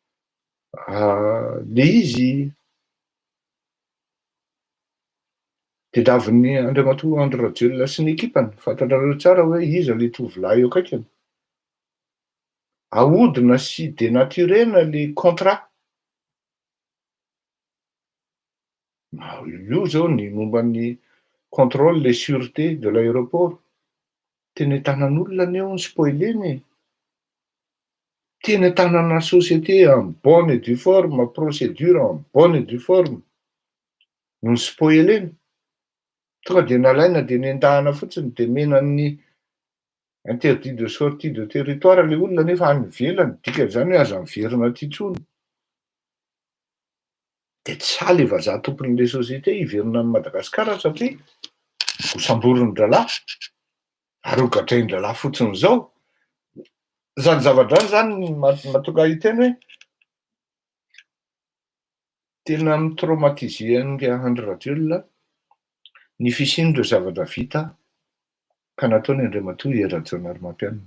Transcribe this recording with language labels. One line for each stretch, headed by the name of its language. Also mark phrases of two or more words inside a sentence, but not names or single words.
Malagasy: Le izy tediavin'ny Andriamatoa Andry Rajoelina sy ny ekipany fantatrareo tsara hoe iza le tovolahy eo akaikiny. Ahodina sy dénaturena
French: le contrat.
Malagasy: Io zao ny momban'ny
French: contrôle les sûreté de l'aéroport
Malagasy: teny tanan'olona ny eo ny spoileny. Teny tanana
French: société en bonne et due forme, procédure en bonne et due forme
Malagasy: no spoileny. Tonga de nalaina de nendahana fotsiny de menan'ny
French: interdit de sortie de territoire
Malagasy: le olona nefa any ivelany, dikan'izany hoe aza miverina aty intsony. De tsy saly vazaha tompon'le société hiverina any Madagasikara satria osamborin-dralahy ary hogadrain-dralahy fotsiny zao. Zany zavatra zany mahatonga hiteny hoe tena mitraumatiser nga Andry Rajoelina ny fisian'ireo zavatra vita ka nataony Andriamatoa Rajaonarimampianina.